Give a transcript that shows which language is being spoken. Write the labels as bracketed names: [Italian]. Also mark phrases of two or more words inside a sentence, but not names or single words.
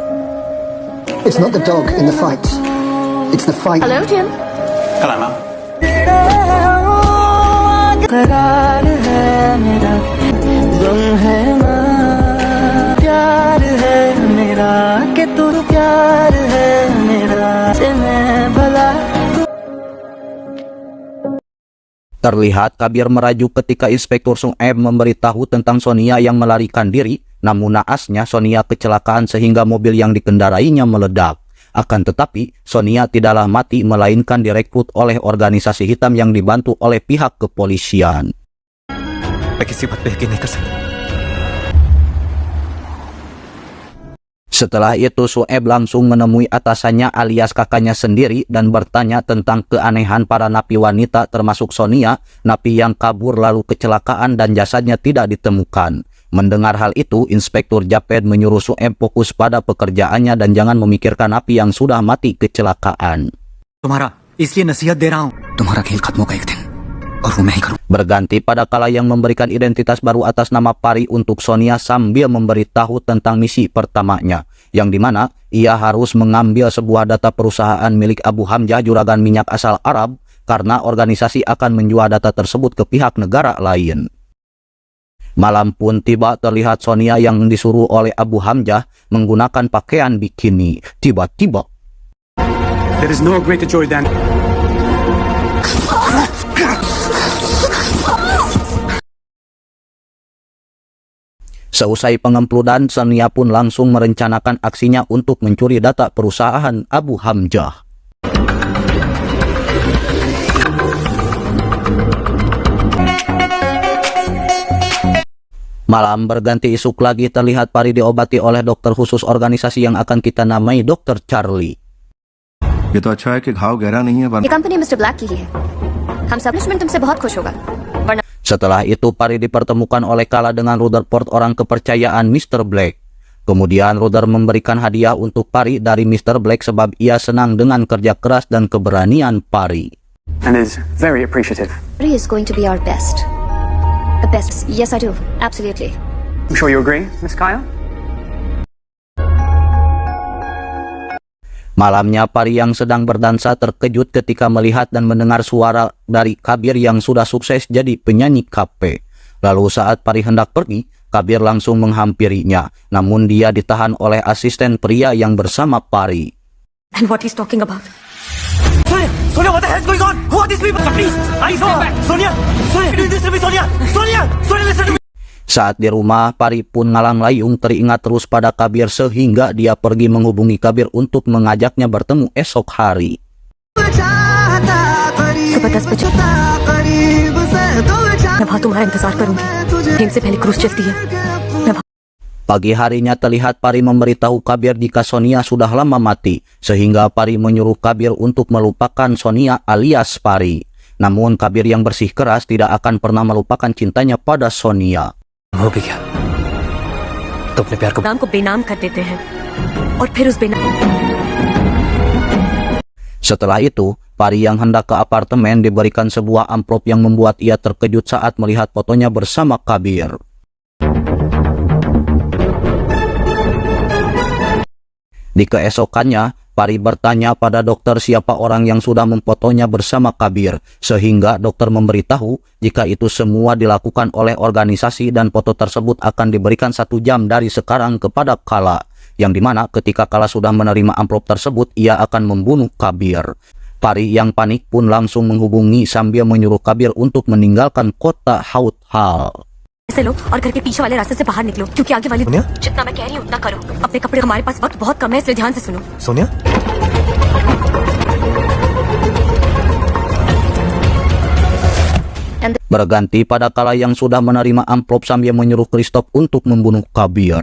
[English] It's not the dog in the fight. It's the fight. Hello, Jim. Hello, Mum. [Hindi] करार है मेरा गम है माँ प्यार है मेरा कि तू प्यार है मेरा से मैं भला [Indonesian] Terlihat Kabir merajuk ketika Inspektur Sung M memberitahu tentang Sonia yang melarikan diri, namun naasnya Sonia kecelakaan sehingga mobil yang dikendarainya meledak. Akan tetapi, Sonia tidaklah mati melainkan direkrut oleh organisasi hitam yang dibantu oleh pihak kepolisian. [Hindi] मैं किसी बात पे यकीन नहीं कर सकता। [Indonesian] Setelah itu Sueb langsung menemui atasannya alias kakaknya sendiri dan bertanya tentang keanehan para napi wanita termasuk Sonia, napi yang kabur lalu kecelakaan dan jasadnya tidak ditemukan. Mendengar hal itu, Inspektur Japed menyuruh Sueb fokus pada pekerjaannya dan jangan memikirkan napi yang sudah mati kecelakaan. [Hindi] तुम्हारा इसलिए नसीहत दे रहा हूँ, तुम्हारा खेल खत्म होगा एक दिन और वो मैं ही करूँ। [Indonesian] Berganti pada Kala yang memberikan identitas baru atas nama Pari untuk Sonia sambil memberitahu tentang misi pertamanya, yang dimana ia harus mengambil sebuah data perusahaan milik Abu Hamzah juragan minyak asal Arab karena organisasi akan menjual data tersebut ke pihak negara lain. Malam pun tiba, terlihat Sonia yang disuruh oleh Abu Hamzah menggunakan pakaian bikini. Tiba-tiba [English] There is no greater joy than [Indonesian] seusai pengempeludan, Sonia pun langsung merencanakan aksinya untuk mencuri data perusahaan Abu Hamzah. Malam berganti isuk lagi, terlihat Pari diobati oleh dokter khusus organisasi yang akan kita namai Dr. Charlie. [Hindi] ये तो अच्छा है कि घाव गहरा नहीं है ये कंपनी मिस्टर ब्लैक की ही है हम सब मैनेजमेंट तुमसे बहुत खुश होगा वरना [Indonesian] Setelah itu Pari dipertemukan oleh Kala dengan Rutherford, orang kepercayaan Mr. Black. Kemudian Ruther memberikan hadiah untuk Pari dari Mr. Black sebab ia senang dengan kerja keras dan keberanian Pari. [English] and is very appreciative. Pari is going to be our best. The best. Yes, I do. Absolutely. I'm sure you agree, Miss Kyle? [Indonesian] Malamnya Pari yang sedang berdansa terkejut ketika melihat dan mendengar suara dari Kabir yang sudah sukses jadi penyanyi kafe. Lalu saat Pari hendak pergi, Kabir langsung menghampirinya, namun dia ditahan oleh asisten pria yang bersama Pari. [English] And what he's talking about? Sonia, Sonia, what the hell is going on? Who are these people? Please, eyes open. Sonia, Sonia, do this to me, Sonia. Sonia, Sonia, listen to me. [Indonesian] Saat di rumah, Pari pun ngalang layung teringat terus pada Kabir sehingga dia pergi menghubungi Kabir untuk mengajaknya bertemu esok hari. [Hindi] सुबह 10 बजे मैं वहाँ तुम्हारा इंतजार करूंगी प्रेम से पहले क्रूज चलती है [Indonesian] Pagi harinya terlihat Pari memberitahu Kabir jika Sonia sudah lama mati, sehingga Pari menyuruh Kabir untuk melupakan Sonia alias Pari. Namun Kabir yang bersih keras tidak akan pernah melupakan cintanya pada Sonia. [Hindi] हो भी क्या? तो अपने प्यार को नाम को बेनाम कर देते हैं और फिर उस बेनाम [Indonesian] Setelah itu, Pari yang hendak ke apartemen diberikan sebuah amplop yang membuat ia terkejut saat melihat fotonya bersama Kabir. Di keesokannya, Pari bertanya pada dokter siapa orang yang sudah memfotonya bersama Kabir, sehingga dokter memberitahu jika itu semua dilakukan oleh organisasi dan foto tersebut akan diberikan 1 jam dari sekarang kepada Kala, yang dimana ketika Kala sudah menerima amplop tersebut, ia akan membunuh Kabir. Pari yang panik pun langsung menghubungi sambil menyuruh Kabir untuk meninggalkan kota Hauthal. [Hindi] से लो और घर के पीछे वाले रास्ते से बाहर निकलो क्योंकि आगे वाली सोनिया? जितना मैं कह रही हूँ उतना करो अपने कपड़े हमारे पास वक्त बहुत कम है इसलिए ध्यान से सुनो सोनिया? [Indonesian] Berganti pada Kala yang sudah menerima amplop sambil menyuruh Christoph untuk membunuh Kabir.